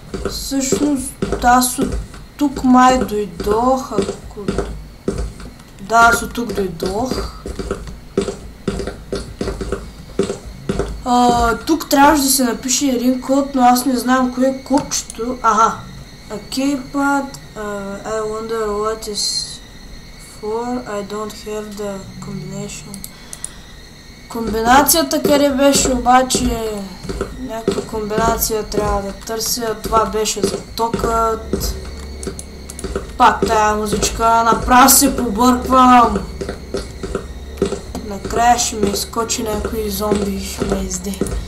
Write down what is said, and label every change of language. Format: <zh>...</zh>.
<bg>Всъщност, аз от тук май дойдох, ако... Да, аз от тук дойдох. Тук трябваше да се напише един код, но аз не знам кое е кодчето.</bg> <en>A keypad, I wonder what is for, I don't have the combination.</en> <bg>Комбинацията къде беше обаче? Някаква комбинация трябва да търся. Това беше за токът. Пак тая музичка, направо се побърквам. Накрая ще ми изкочи някой зомби и ще ме изде.</bg>